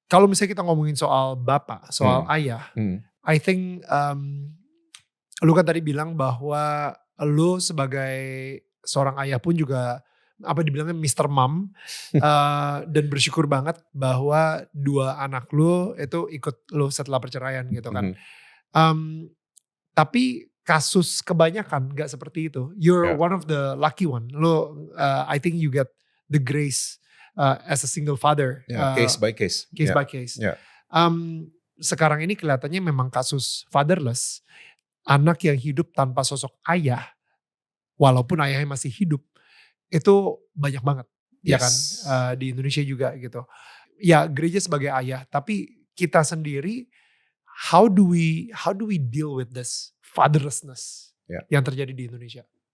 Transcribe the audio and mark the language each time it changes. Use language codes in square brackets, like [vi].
[id] Kalau misalnya kita ngomongin soal bapak, soal ayah, [en] I think [id] lu kan tadi bilang bahwa lu sebagai seorang ayah pun juga apa dibilangnya Mr. Mom dan bersyukur banget bahwa 2 anak lu itu ikut lu setelah perceraian gitu kan. Tapi kasus kebanyakan gak seperti itu. [en] You're one of the lucky one. Lo, I think you get the grace as a single father. Case by case. Case by case. [id] Sekarang ini kelihatannya memang kasus fatherless. Anak yang hidup tanpa sosok ayah, walaupun ayahnya masih hidup, itu banyak banget. Ya kan? Di Indonesia juga gitu. Ya gereja sebagai ayah, tapi kita sendiri, [en] how do we deal with this fatherlessness [id] yang terjadi di Indonesia?